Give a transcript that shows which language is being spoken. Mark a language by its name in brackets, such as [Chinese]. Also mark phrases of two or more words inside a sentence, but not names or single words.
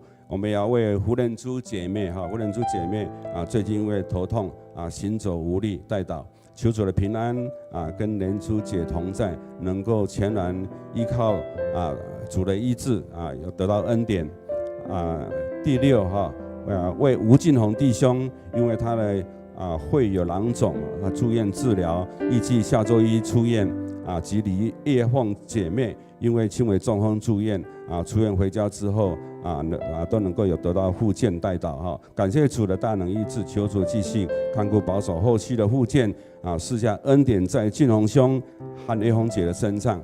[Chinese] 我們也要為胡仁珠姐妹最近因為頭痛行走無力代禱，求主的平安跟仁珠姐同在，能夠全然依靠主的醫治有得到恩典第6為吳進宏弟兄，因為他的肺有囊腫住院治療，預計下週1出院及李叶凤姐妹，因为轻微中风住院出院回家之后都能够有得到复健代祷哈。感谢主的大能医治，求主继续看顾保守后续的复健赐下恩典在俊宏兄和叶凤姐的身上。